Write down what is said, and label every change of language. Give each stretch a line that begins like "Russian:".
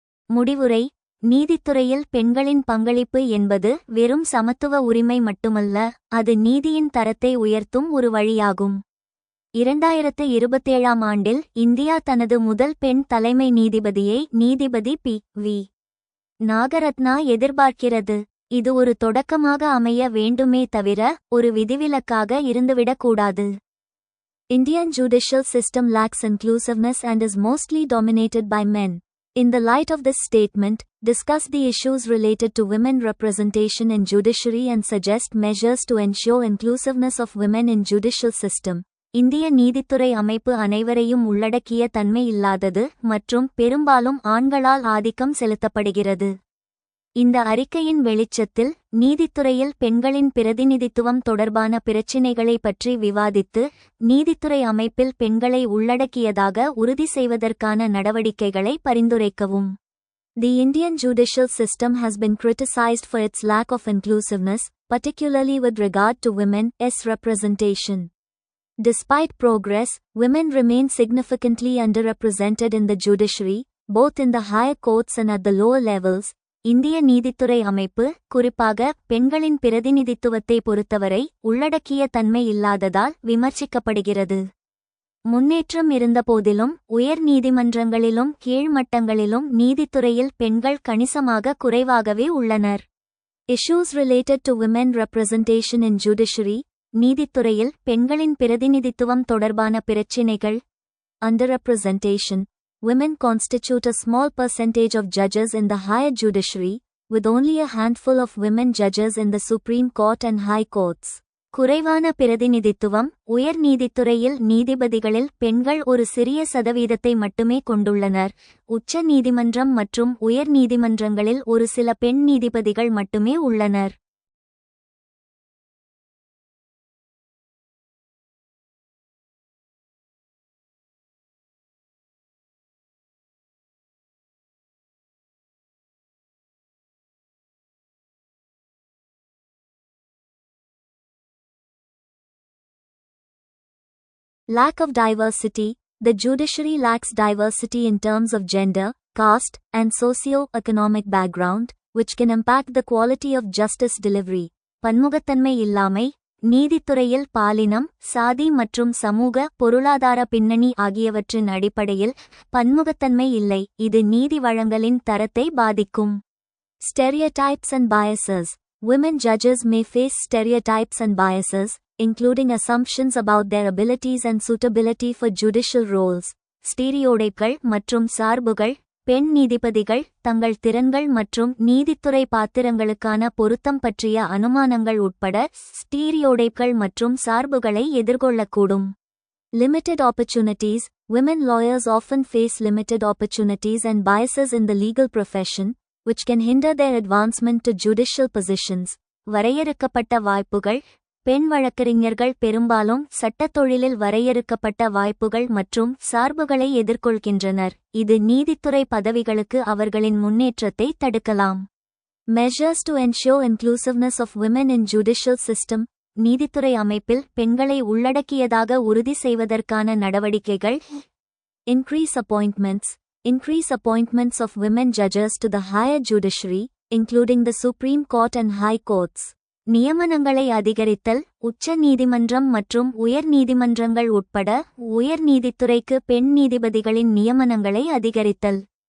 Tamil: முடிவுரை: நீதித்துறையில் பெண்களின் பங்களிப்பு என்பது வெறும் சமத்துவ உரிமை மட்டுமல்ல, அது நீதியின் தரத்தை உயர்த்தும் ஒரு வழியாகும். 2027ஆம் ஆண்டில் இந்தியா தனது முதல் பெண் தலைமை நீதிபதியை நீதிபதி பி.வி. நாகரத்னா எதிர்பார்க்கிறது. இது ஒரு தொடக்கமாக அமைய வேண்டுமே தவிர ஒரு விதிவிலக்காக இருந்துவிடக்கூடாது.
English: Indian judicial system lacks inclusiveness and is mostly dominated by men. In the light of this statement, discuss the issues related to women representation in judiciary and suggest measures to ensure inclusiveness of women in judicial system.
Tamil: இந்திய நீதித்துறை அமைப்பு அனைவரையும் உள்ளடக்கிய தன்மை இல்லாதது மற்றும் பெரும்பாலும் ஆண்களால் ஆதிக்கம் செலுத்தப்படுகிறது. இந்த அறிக்கையின் வெளிச்சத்தில் நீதித்துறையில் பெண்களின் பிரதிநிதித்துவம் தொடர்பான பிரச்சினைகளை பற்றி விவாதித்து நீதித்துறை அமைப்பில் பெண்களை உள்ளடக்கியதாக உறுதி செய்வதற்கான நடவடிக்கைகளை பரிந்துரைக்கவும்.
English: The Indian judicial system has been criticized for its lack of inclusiveness, particularly with regard to women's representation. Despite progress, women remain significantly underrepresented in the judiciary, both in the higher courts and at the lower levels.
Tamil: இந்திய நீதித்துறை அமைப்பு குறிப்பாக பெண்களின் பிரதிநிதித்துவத்தை பொறுத்தவரை உள்ளடக்கிய தன்மை இல்லாததால் விமர்சிக்கப்படுகிறது. முன்னேற்றம் இருந்தபோதிலும் உயர் நீதிமன்றங்களிலும் கீழ்மட்டங்களிலும் நீதித்துறையில் பெண்கள் கணிசமாக குறைவாகவே உள்ளனர்.
English: Issues related to women representation in judiciary.
Tamil: நீதித்துறையில் பெண்களின் பிரதிநிதித்துவம் தொடர்பான பிரச்சினைகள்.
English: Underrepresentation. Women constitute a small percentage of judges in the higher judiciary, with only a handful of women judges in the Supreme Court and High Courts.
Tamil: குறைவான பிரதிநிதித்துவம். உயர் நீதித்துறையில் நீதிபதிகளில் பெண்கள் ஒரு சிறிய சதவீதத்தை மட்டுமே கொண்டுள்ளனர். உச்ச நீதிமன்றம் மற்றும் உயர் நீதிமன்றங்களில் ஒரு சில பெண் நீதிபதிகள் மட்டுமே உள்ளனர்.
English: Lack of diversity. The judiciary lacks diversity in terms of gender, caste, and socio-economic background, which can impact the quality of justice delivery.
Tamil: பன்முகத்தன்மை இல்லாமை. நீதித்துறையில் பாலினம், சாதி மற்றும் சமூக பொருளாதார பின்னணி ஆகியவற்றின் அடிப்படையில் பன்முகத்தன்மை இல்லை. இது நீதி வழங்கலின் தரத்தை பாதிக்கும்.
English: Stereotypes and biases. Women judges may face stereotypes and biases, including assumptions about their abilities and suitability for judicial roles.
Tamil: ஸ்டீரியோடைப்கள் மற்றும் சார்புகள். பெண் நீதிபதிகள் தங்கள் திறன்கள் மற்றும் நீதித்துறை பாத்திரங்களுக்கான பொருத்தம் பற்றிய அனுமானங்கள் உட்பட ஸ்டீரியோடைப்கள் மற்றும் சார்புகளை எதிர்கொள்ளக்கூடும்.
English: Limited opportunities. Women lawyers often face limited opportunities and biases in the legal profession, which can hinder their advancement to judicial positions.
Tamil: வரையறுக்கப்பட்ட வாய்ப்புகள். பெண் வழக்கறிஞர்கள் பெரும்பாலும் சட்டத் தொழிலில் வரையறுக்கப்பட்ட வாய்ப்புகள் மற்றும் சார்புகளை எதிர்கொள்கின்றனர். இது நீதித்துறை பதவிகளுக்கு அவர்களின் முன்னேற்றத்தை தடுக்கலாம்.
English: Measures to ensure inclusiveness of women in judicial system.
Tamil: நீதித்துறை அமைப்பில் பெண்களை உள்ளடக்கியதாக உறுதி செய்வதற்கான நடவடிக்கைகள்.
English: Increase appointments. Increase appointments of women judges to the higher judiciary, including the Supreme Court and High Courts.
Tamil: நியமனங்களை அதிகரித்தல். உச்ச நீதிமன்றம் மற்றும் உயர் நீதிமன்றங்கள் உட்பட உயர் நீதித்துறைக்கு பெண் நீதிபதிகளின் நியமனங்களை அதிகரித்தல்.